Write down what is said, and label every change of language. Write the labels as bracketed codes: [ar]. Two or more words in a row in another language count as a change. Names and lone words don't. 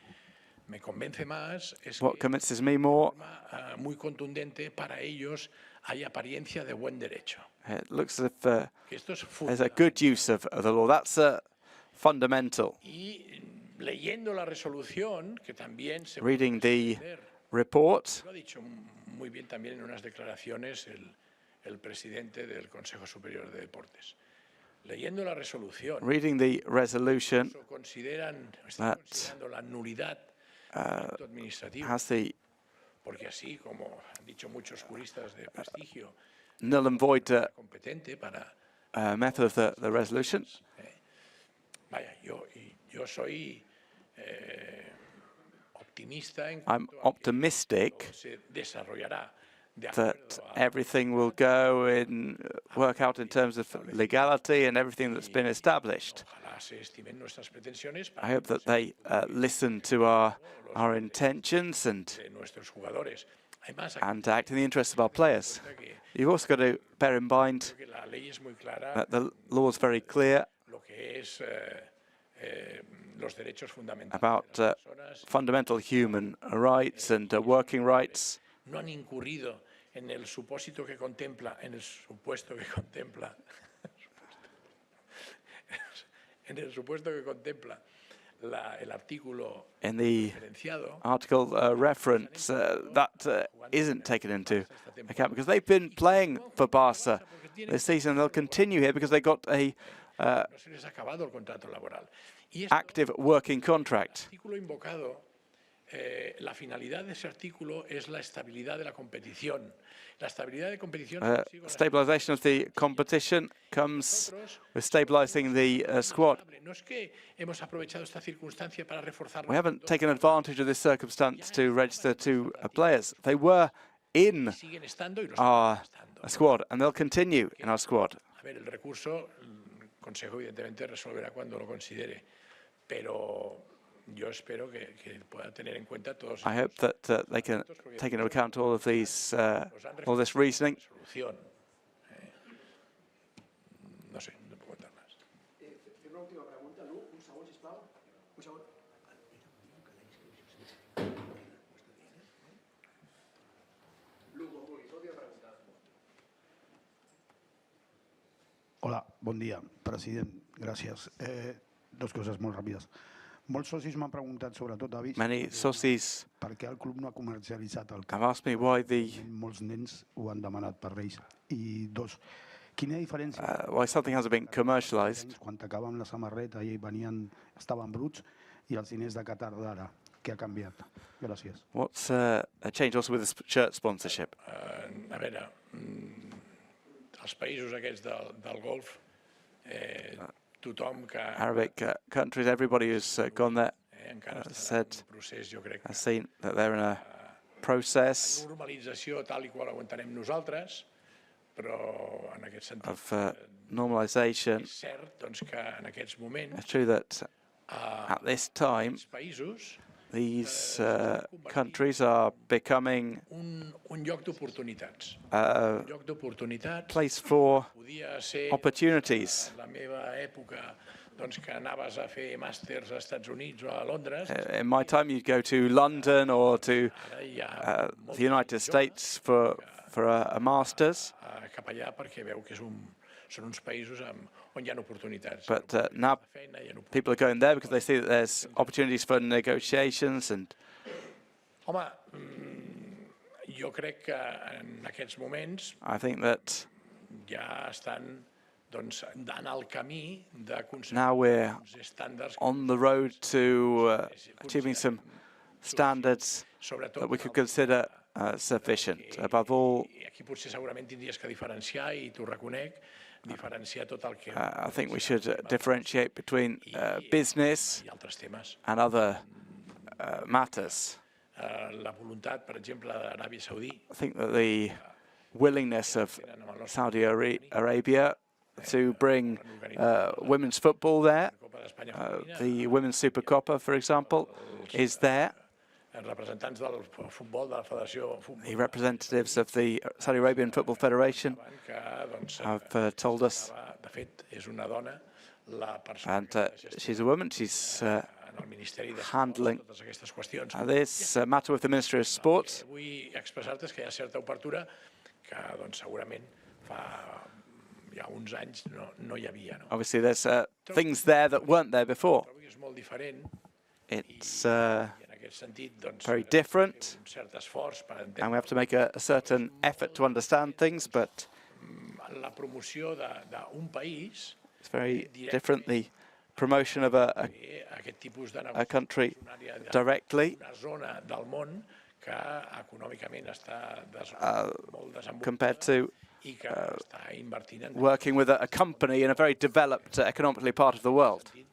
[en] What convinces me more, it looks as if there's a good use of the law. That's fundamental. Reading the report, [es] muy bien también en unas declaraciones el presidente del Consejo Superior de Deportes. Leyendo la resolución, [en] reading the resolution that [es] la nulidad [en] has the [es] porque así como han dicho muchos juristas de prestigio, [en] null and void method of the resolution. [es] Vaya, yo soy [en] I'm optimistic that everything will work out in terms of legality and everything that's been established. I hope that they listen to our intentions and act in the interests of our players. You've also got to bear in mind that the law is very clear about fundamental human rights and working rights. [es] No han incurrido en el supuesto que contempla, el artículo [en] in the article reference that isn't taken into account because they've been playing for Barça this season. They'll continue here because they got a active working contract. [es] La finalidad de ese artículo es la estabilidad de la competición. La estabilidad de competición. [en] Stabilization of the competition comes with stabilizing the squad. [es] No es que hemos aprovechado esta circunstancia para reforzar. [en] We haven't taken advantage of this circumstance to register two players. They were in our squad and they'll continue in our squad. [es] A ver, el recurso, el Consejo evidentemente resolverá cuando lo considere, pero yo espero que pueda tener en cuenta todos. [en] I hope that they can take into account all of these, all this reasoning. [es] No sé, no puedo contar más. [ca] Una última pregunta, Lu, un segon, sisplau. Un segon. Lu, quan vulguis, última pregunta. Hola, bon dia, president. Gràcies. Dos coses molt ràpides. Molts socis m'han preguntat, sobretot avis, per què el club no ha comercialitzat el camp. [en] Have asked me why [ca] molts nens ho han demanat per ells. I dos, quina diferència [en] why something hasn't been commercialized [ca] quan t'acaben la samarreta i estaven bruts i els diners de Qatar d'ara? Què ha canviat? Gràcies. [en] What's a change also with the shirt sponsorship? [ca] A veure, els països aquests del Golf, [en] Arabic countries, everybody who's gone there has seen that they're in a process of normalization. It's true that at this time, these countries are becoming a place for opportunities. [ca] doncs, que anaves a fer màsters als Estats Units o a Londres. [en] In my time, you'd go to London or to the United States for a master's. [ca] Cap allà perquè veu que són uns països on hi ha oportunitats. [en] But now people are going there because they see that there's opportunities for negotiations and. [ca] Home, jo crec que en aquests moments ja estan en el camí d'aconseguir [en] now we're [ca] estàndards [en] on the road to achieving some standards that we could consider sufficient. Above all, [ca] aquí potser segurament tindries que diferenciar, i t'ho reconec, diferenciar tot el que... [en] I think we should differentiate between business and other matters. [ca] La voluntat, per exemple, d'Aràbia Saudí. [en] I think that the willingness of Saudi Arabia to bring women's football there, the Women's Super Copa, for example, is there. [ca] Representants del futbol, de la Federació de Futbol. [en] The representatives of the Saudi Arabian Football Federation have told us, [ca] De fet, és una dona, la persona [en] and she's a woman, she's handling this matter with the Ministry of Sport. [ca] Vull expressar-te que hi ha certa obertura que segurament fa ja uns anys no hi havia. [en] Obviously, there's things there that weren't there before. [ca] És molt diferent. [en] It's very different, and we have to make a certain effort to understand things, but [ca] la promoció d'un país, [en] it's very different, the promotion of a country directly compared to working with a company in a very developed economically part of the world.